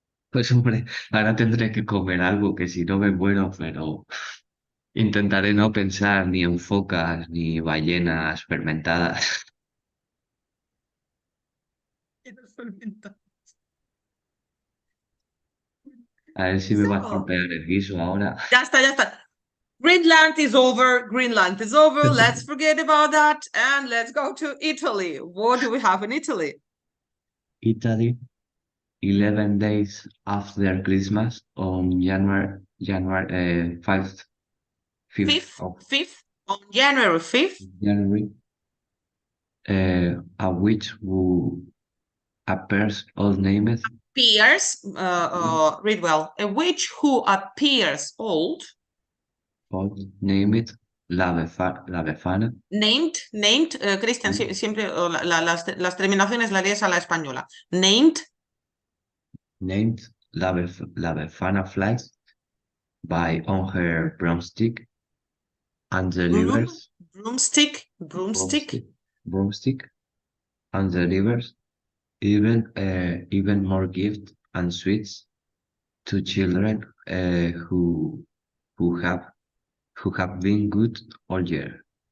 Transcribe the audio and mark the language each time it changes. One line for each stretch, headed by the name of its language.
Spanish: Pues hombre, ahora tendré que comer algo que si no me muero, pero intentaré no pensar ni en focas ni ballenas fermentadas. A ver si me va a
English: So,
Spanish: estropear el guiso ahora. ya está, ya está.
English: Greenland is over. Greenland is over. Let's forget about that and let's go to Italy. What do we have in Italy? Italy, 11 days after Christmas on January 5th, 5th Fifth, of fifth on January 5th, January, a witch who appears all named, appears. Read well. A witch who appears old, all named La Befana, named.
Spanish: Christian, siempre las terminaciones las lees a la española.
English: Named. named La Befana flies by on her broomstick and delivers Broomstick. broomstick, broomstick and delivers even more gifts and sweets to children who have who have been good all year.